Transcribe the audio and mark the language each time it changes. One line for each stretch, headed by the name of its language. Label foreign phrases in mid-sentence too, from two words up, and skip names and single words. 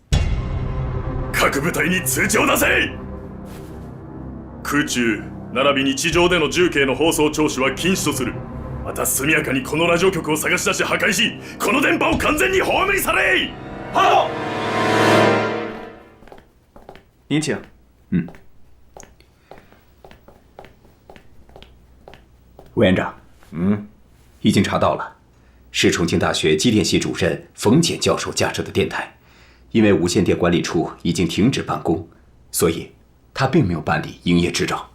Japanese: 各部隊に通知を出せ。空中並びに地上での重慶の放送聴取は禁止とする。また速やかにこのラジオ局を探し出し破壊し、この電波を完全に葬り去れ。はっ。
Chinese: 您请。委员长，已经查到了，是重庆大学机电系主任冯简教授驾车的电台，因为无线电管理处已经停止办公，所以他并没有办理营业执照。